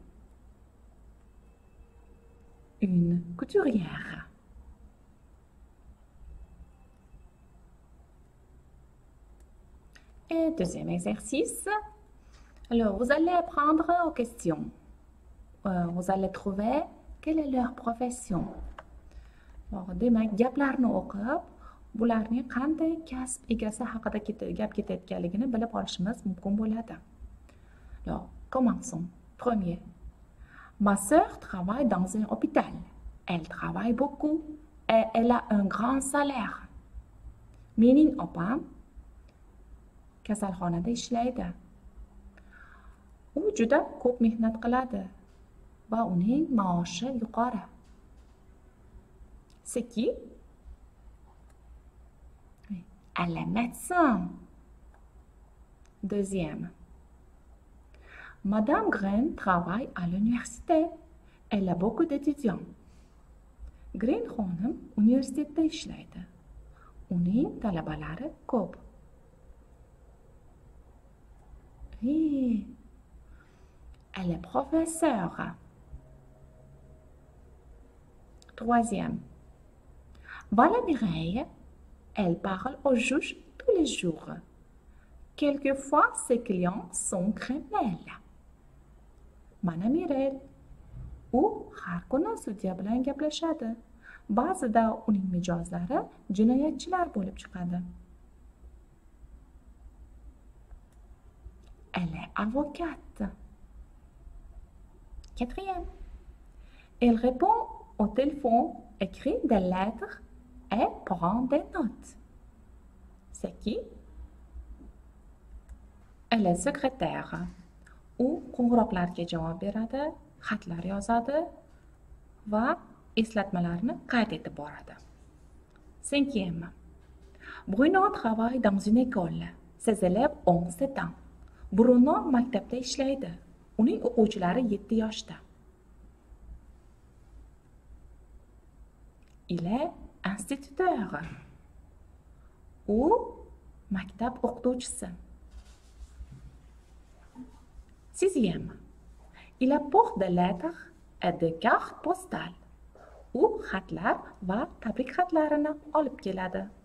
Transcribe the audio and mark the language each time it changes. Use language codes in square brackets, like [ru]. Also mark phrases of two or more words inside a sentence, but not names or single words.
[fr] Une couturière. Et deuxième exercice. Alors, vous allez apprendre aux questions. Vous allez trouver quelle est leur profession. [uz] Demak, gaplarni o'qib, bularning qanday kasb egasi haqida gap ketayotganligini bilib olishimiz mumkin bo'ladi. [fr] Alors, commençons. Premier. Ma sœur travaille dans un hôpital. Elle travaille beaucoup et elle a un grand salaire. [uz] Mening opam kasalxonada ishlaydi. U juda ko'p mehnat qiladi va uning maoshi yuqori. [fr] C'est qui? Elle est médecin. Deuxième. Madame Green travaille à l'université. Elle a beaucoup d'étudiants. [uz] Green xonim universitetda ishlaydi. Uning talabalari ko'p. [fr] Oui. Elle est professeure. Troisième. Voilà Mireille. Elle parle au juge tous les jours. Quelquefois, ses clients sont criminels. [uz] Mana Mireille. U har kuni sudya bilan gaplashadi. Ba'zida uning mijozlari jinoyatchilar bo'lib chiqadi. [fr] Elle est avocate. Quatrième. Elle répond au téléphone, écrit des lettres et prend des notes. C'est qui? Elle est secrétaire. [uz] U qo'ng'iroqlarga javob beradi, xatlar yozadi va eslatmalarni qayd etib boradi. [fr] Cinquième. Bruno travaille dans une école. Ses élèves ont 7 ans. [uz] Bruno maktabda ishlaydi. Uning o'quvchilari 7 yoshda. [fr] Il est instituteur. [uz] U maktab o'qituvchisi. [fr] Sixième. Il apporte des lettres et des cartes postales. [uz] U xatlar va tabrik xatlarini olib keladi.